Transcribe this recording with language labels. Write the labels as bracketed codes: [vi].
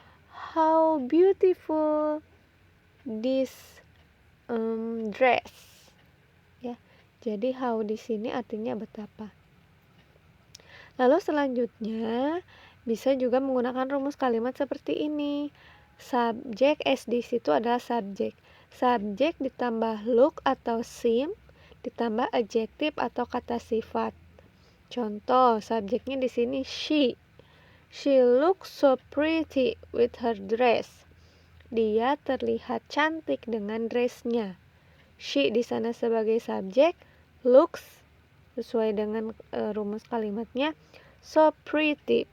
[en] How beautiful this dress. [id] Ya. Jadi how di sini artinya betapa. Lalu selanjutnya bisa juga menggunakan rumus kalimat seperti ini. Subjek S di situ adalah subjek. Subjek ditambah look atau seem ditambah adjektif atau kata sifat. Contoh, subjeknya di sini she. [en] She looks so pretty with her dress. [id] Dia terlihat cantik dengan dressnya. She di sana sebagai subjek, looks sesuai dengan rumus kalimatnya so pretty.